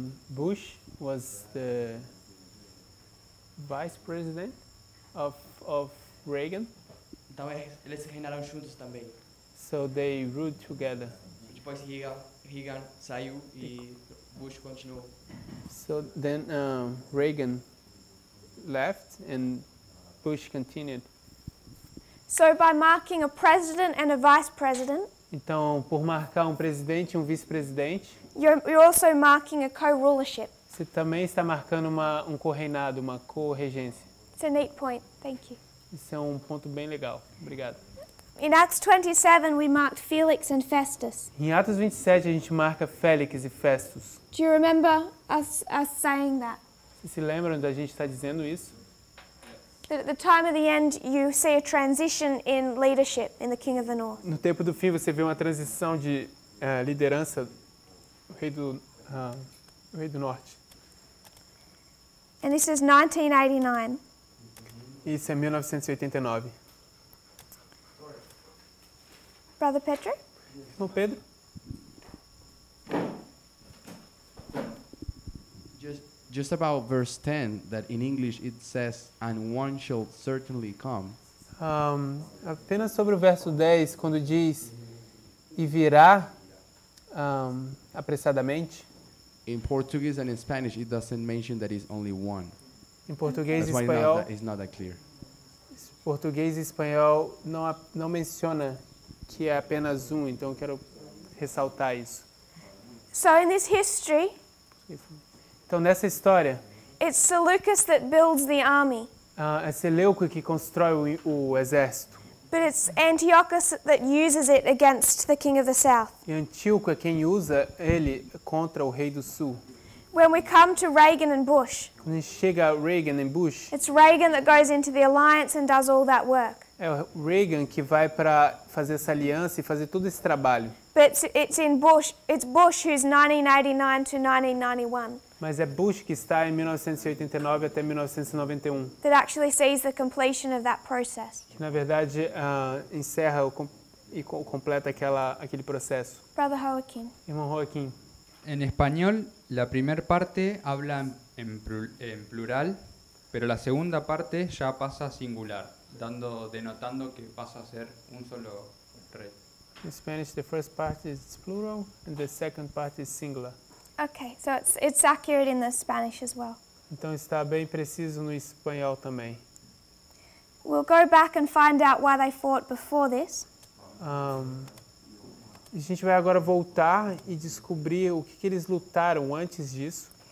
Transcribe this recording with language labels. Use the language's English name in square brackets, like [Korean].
[English] Bush was the vice president of Reagan. [Portuguese] Então eles reinaram juntos também. [English] So they ruled together. [Portuguese] Depois Reagan saiu e Bush continuou. [English] So then Reagan left and Bush continued. So by marking a president and a vice president, [Portuguese] Então, por marcar um presidente e um vice-presidente, [English] you're also marking a co-rulership. [Portuguese] você também está marcando um co-reinado, uma co-regência. [English] It's a neat point. Thank you. [Portuguese] Isso é um ponto bem legal. Obrigado. [English] In Acts 27, we marked Felix and Festus. [Portuguese] Em Atos 27, a gente marca Félix e Festus. [English] Do you remember us saying that? [Portuguese] Vocês se lembram da gente estar dizendo isso? [English] That at the time of the end, you see a transition in leadership in the King of the North. [Portuguese] No tempo do fim, você vê uma transição de liderança do rei do norte. [English] And this is 1989. [Portuguese] Isso é 1989. [English] Brother Petro? [Portuguese] Irmão Pedro? [English] Just about verse 10, that in English it says, and one shall certainly come. [Portuguese] Apenas sobre o verso 10, quando diz, e virá apressadamente. [English] In Portuguese and in Spanish, it doesn't mention that it's only one. [Portuguese] Em português e [English] That's why [Portuguese] espanhol, [English] it's not that clear. [Portuguese] português e espanhol não menciona que é apenas um, então eu quero ressaltar isso. [English] So in this history, [Portuguese] Então nessa história, [English] it's Seleucus that builds the army, [Portuguese] é Seleuco que constrói o exército. [English] but it's Antiochus that uses it against the king of the south. [Portuguese] E Antíoco é quem usa ele contra o rei do sul. [English] When we come to Reagan and Bush, [Portuguese] Quando a gente chega a Reagan e Bush, [English] it's Reagan that goes into the alliance and does all that work. [Portuguese] é o Reagan que vai para fazer essa aliança e fazer todo esse trabalho. [English] But it's Bush who's 1989 to 1991 [Portuguese] Mas é Bush que está em 1989 até 1991. [English] that actually sees the completion of that process. [Portuguese] Que na verdade encerra e completa aquele processo. [English] Brother Joaquin. [Portuguese] Irmão Joaquim. [Spanish] En español, la primera parte habla en plural, pero la segunda parte ya pasa a singular, denotando que pasa a ser un solo rey. [English] In Spanish, the first part is plural and the second part is singular. Okay, so it's accurate in the Spanish as well. [Portuguese] Então está bem preciso no espanhol também. [English] We'll go back and find out why they fought before this. [Portuguese] A gente vai agora voltar e descobrir o que eles lutaram antes disso.